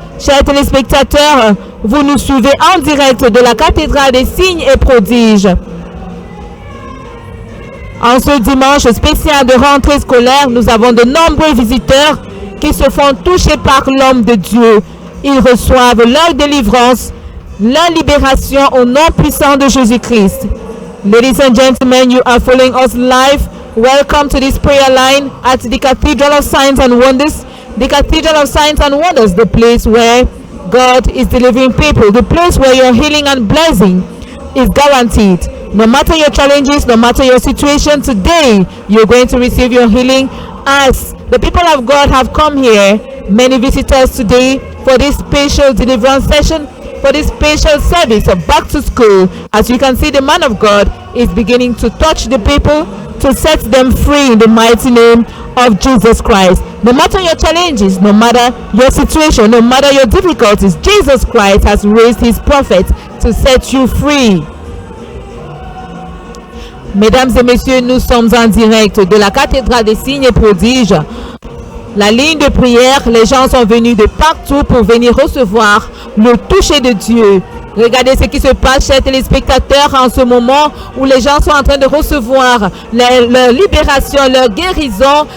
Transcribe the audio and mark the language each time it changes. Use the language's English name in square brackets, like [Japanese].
[French] Chers téléspectateurs, vous nous suivez en direct de la cathédrale des signes et prodiges. En ce dimanche spécial de rentrée scolaire, nous avons de nombreux visiteurs qui se font toucher par l'homme de Dieu. Ils reçoivent leur délivrance, leur libération au nom puissant de Jésus-Christ. [English] Ladies and gentlemen, you are following us live. Welcome to this prayer line at the Cathedral of Signs and Wonders. The Cathedral of Signs and Wonders, the place where God is delivering people, the place where your healing and blessing is guaranteed. No matter your challenges, no matter your situation, today you're going to receive your healing as the people of God have come here. Many visitors today for this special deliverance session, for this special service of back to school. As you can see, the man of God is beginning to touch the people to set them free in the mighty name of Jesus Christ. No matter your challenges, no matter your situation, no matter your difficulties, Jesus Christ has raised his prophet to set you free. [French] Mesdames et messieurs, nous sommes en direct de la cathédrale des signes et prodiges. La ligne de prière, les gens sont venus de partout pour venir recevoir le toucher de Dieu. Regardez ce qui se passe, chers téléspectateurs, en ce moment où les gens sont en train de recevoir leur libération, leur guérison.